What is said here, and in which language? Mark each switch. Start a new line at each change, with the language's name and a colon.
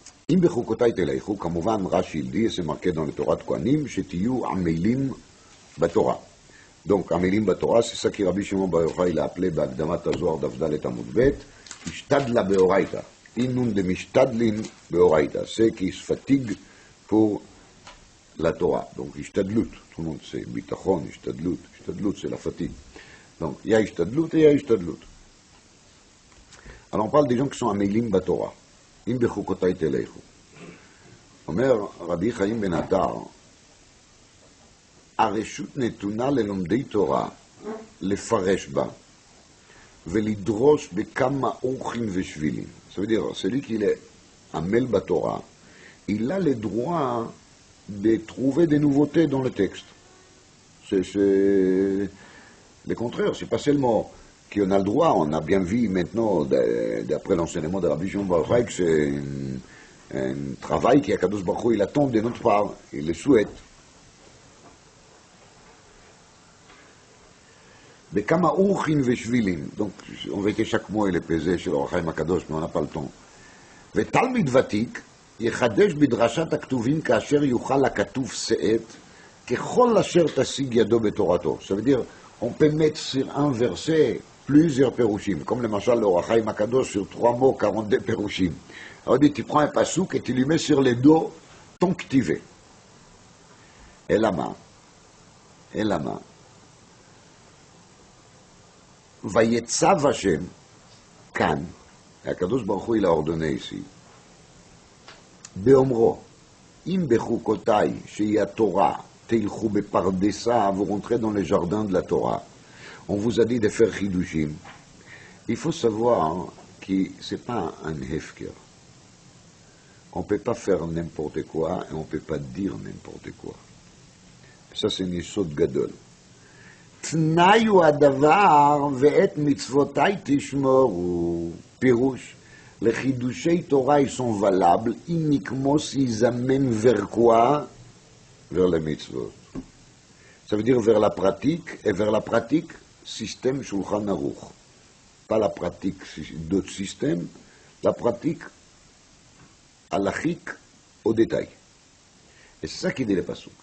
Hebrew: אם בחוקותיי תלכו, כמובן רש"י הלדי, זה
French: marqué dans le Torah de Kohanim,
Hebrew: שתהיו עמלים בתורה.
French: Donc, עמלים בתורה, c'est ça que Rabbi Shimon בר יוחאי il a appelé
Hebrew: בהקדמת הזוהר דף ד' עמוד ב',
Aramaic: השתדלה באורייתא. אינון דמשתדלין באורייתא.
French: C'est qui se fatigue pour la Torah. Donc, השתדלות. Tout le monde sait, ביטחון, השתדלות. השתדלות, c'est la fatigue. Donc, il y a השתדלות et il y a השתדלות. Alors, on parle des gens qui sont עמלים בתורה.
Hebrew: אם בחוקותיי תלכו. אומר רבי חיים בן עטר, הרשות נתונה ללומדי תורה לפרש בה ולדרוש בכמה אורחים ושבילים.
French: Ça veut dire, celui qui est
Hebrew: עמל בתורה,
French: il a le droit de trouver des nouveautés dans le texte. C'est le contraire, c'est pas seulement qu'on a le droit, on a bien vu maintenant, d'après l'enseignement de Rabbi Shimon bar Yochai, que c'est un travail qu'Akadosh Baruch Hu, il attend de notre part, il le souhaite.
Hebrew: Bekama urchin veshvilim,
French: donc on veut que chaque mot il est pesé chez l'Or HaChaim Akadosh, mais on n'a pas le temps.
Hebrew: ותלמיד ותיק יחדש בדרשת הכתובים כאשר יוכל לכתוב שאת ככל אשר תשיג ידו בתורתו.
French: Ça veut dire, on peut mettre sur un verset plusieurs pérouchim, comme le machal le Or HaChaim Akadosh sur 3 mots, 42 pérouchim. Alors dit, tu prends un pasouk et tu lui mets sur les dos ton ktivé. Et la main.
Hebrew: Vayetzav Hashem, כאן, הקדוש ברוך הוא
French: il a ordonné ici,
Hebrew: באומרו, אם בחוקותיי שהיא התורה, תלכו בפרדסה,
French: vous rentrez dans les jardins de la Torah. On vous a dit de faire chidushim. Il faut savoir que ce n'est pas un hefker. On ne peut pas faire n'importe quoi et on ne peut pas dire n'importe quoi. Ça c'est une yesod gadol.
Hebrew: תנאי הוא הדבר ואת מצוותיי תשמורו. פירוש, לחידושי תורה
French: ils sont valables uniquement s'ils amènent vers quoi? Vers les mitzvot. Ça veut dire vers la pratique, et vers la pratique, système Shulchan Aruch. Pas la pratique d'autres systèmes, la pratique halachique au détail. Et c'est ça qui dit le pasuk.